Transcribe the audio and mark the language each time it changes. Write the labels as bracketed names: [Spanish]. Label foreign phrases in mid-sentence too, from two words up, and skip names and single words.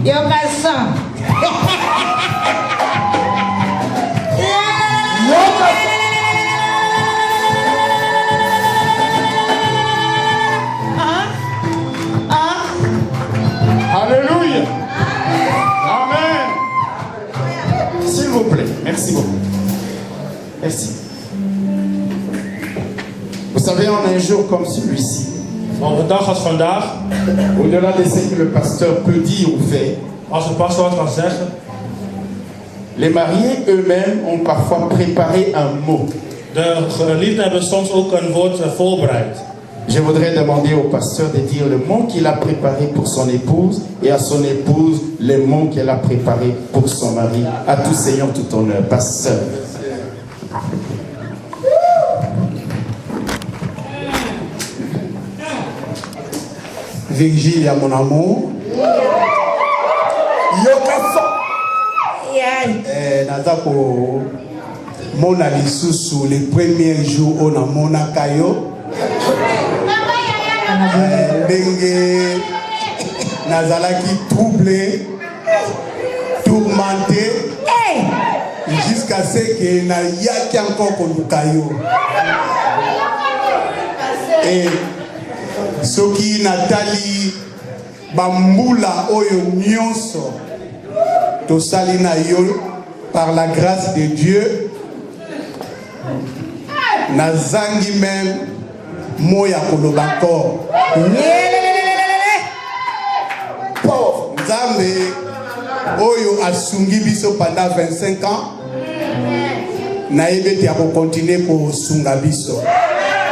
[French] Alléluia. Amen. S'il vous plaît, merci beaucoup. Merci. Vous savez, en un jour comme celui-ci, [Dutch] Op een dag als vandaag, [French] au-delà de ce que le pasteur peut dire ou faire, [Dutch] als de pastor wat kan zeggen, [French] les mariés eux-mêmes ont parfois préparé un mot. [Dutch] de geliefden hebben soms ook een woord voorbereid. [French] Je voudrais demander au pasteur de dire le mot qu'il a préparé pour son épouse et à son épouse le mot qu'elle a préparé pour son mari. À tous ayant tout honneur. Pasteur. Virgilia, mon amour. [Lingala] Naza ko mona lisusu [French] le premier jour [Lingala] on a mona kayo. Ndenge nazalaki troublé, tourmenté, [French] jusqu'à ce que [Lingala] na yaki encore koluka yo. Et soki natali bambula oyo nyonso tosali na yo [French] par la grâce de Dieu, [Lingala] nazangi même moya koloba encore. Nzambe oyo asungi biso [French] pendant 25 ans [Lingala] nayebi te akokontinue kosunga biso.